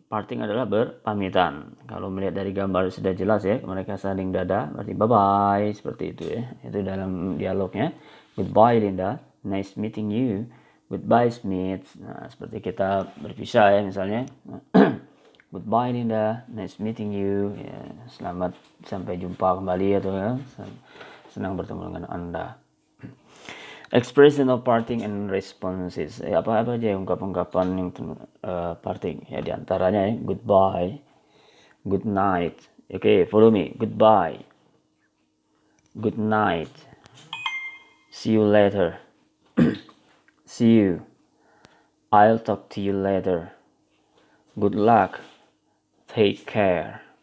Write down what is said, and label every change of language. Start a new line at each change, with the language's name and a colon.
Indonesian: Parting adalah berpamitan. Kalau melihat dari gambar sudah jelas ya, mereka saling dada, berarti bye-bye, seperti itu ya. Itu dalam dialognya.
English: Goodbye Linda, nice meeting you. Goodbye Smith.
Indonesian: Nah, seperti kita berpisah ya misalnya.
English: Goodbye Linda, nice meeting you.
Indonesian: Ya, selamat sampai jumpa kembali atau ya, senang bertemu dengan Anda.
English: Expression of parting and responses.
Indonesian: Apa aja ungkapan-ungkapan yang parting ya, diantaranya ya,
English: goodbye, good night. Okay, follow me. Goodbye, good night, see you later, see you, I'll talk to you later, good luck, take care.